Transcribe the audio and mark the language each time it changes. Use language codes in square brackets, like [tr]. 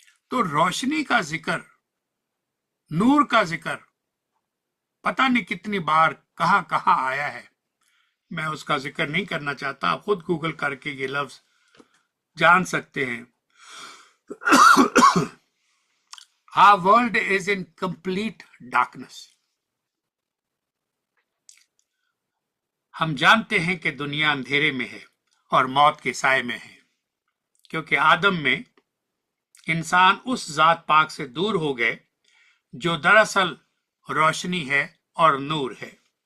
[hi] तो रोशनी का जिक्र, नूर का जिक्र पता नहीं कितनी बार कहां कहां आया है, मैं उसका जिक्र नहीं करना चाहता, आप खुद गूगल करके ये लफ्ज जान सकते हैं। [en] Our world is in complete darkness. [hi] हम जानते हैं कि दुनिया अंधेरे में है और मौत के साए में है, क्योंकि आदम में इंसान उस जात पाक से दूर हो गए जो दरअसल रोशनी है और नूर है।